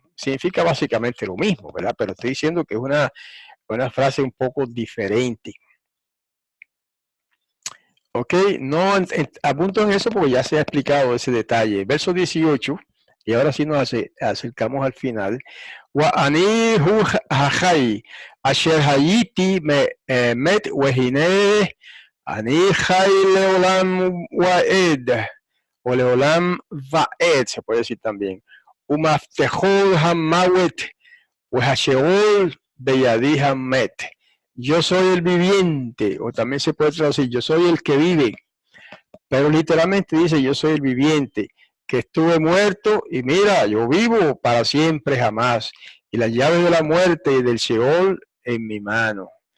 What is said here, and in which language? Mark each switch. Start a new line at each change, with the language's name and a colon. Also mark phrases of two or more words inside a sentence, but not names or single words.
Spanish: Significa básicamente lo mismo, ¿verdad? Pero estoy diciendo que es una frase un poco diferente. Ok, no apunto en eso porque ya se ha explicado ese detalle. Verso 18, y ahora sí nos acercamos al final.
Hebrew: ואני הוא החי אשר הייתי מת והנה אני חי לעולם ועד o לעולם ועד,
Spanish: se puede decir también.
Hebrew: ומפתחות המוות והשאול בידי המת.
Spanish: Yo soy el viviente, o también se puede traducir, yo soy el que vive, pero literalmente dice, yo soy el viviente, que estuve muerto y mira, yo vivo para siempre jamás, y las llaves de la muerte y del Sheol en mi mano.